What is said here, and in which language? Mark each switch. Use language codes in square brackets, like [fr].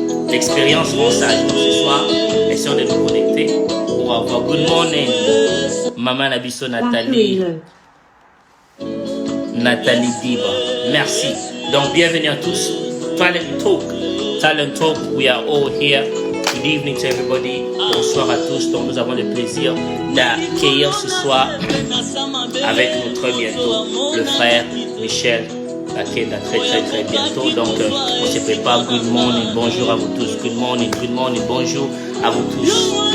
[fr] L'expérience rend sage. Donc, ce soir, essayons de nous connecter pour avoir [en] good morning, [fr] Maman Nabiso Nathalie Diba. Merci. Donc, bienvenue à tous. [en] Talent Talk, we are all here. Good evening to everybody. [fr] Bonsoir à tous. Donc, nous avons le plaisir d'accueillir ce soir avec nous très bientôt le frère Michel Bakenda très bientôt. Donc, on se prépare. [en] Good morning, [fr] bonjour à vous tous. Good morning, bonjour à vous tous.